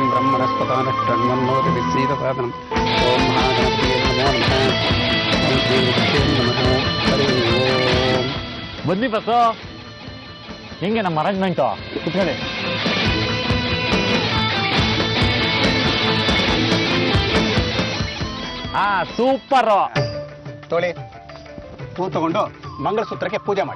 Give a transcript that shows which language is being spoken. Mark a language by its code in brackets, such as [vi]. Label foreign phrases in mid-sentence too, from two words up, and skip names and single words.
[sa] ब्रह्मणस्पदानष्टन्वन्नोतिभिस्सीदसादनम् ॐ महागणपतये नमो नमः ॐ श्रीगुरुभ्यो नमः हरि ओम्. [kn] ಬನ್ನಿ ಬಸ್ಸು, ಹೆಂಗೆ ನಮ್ಮ ಅರೇಂಜ್ಮೆಂಟು? ಕುತ್ಕೊಳ್ಳಿ. ಸೂಪರು. ತೊಳಿ ಹೂ ತಗೊಂಡು ಮಂಗಳಸೂತ್ರಕ್ಕೆ ಪೂಜೆ ಮಾಡಿ.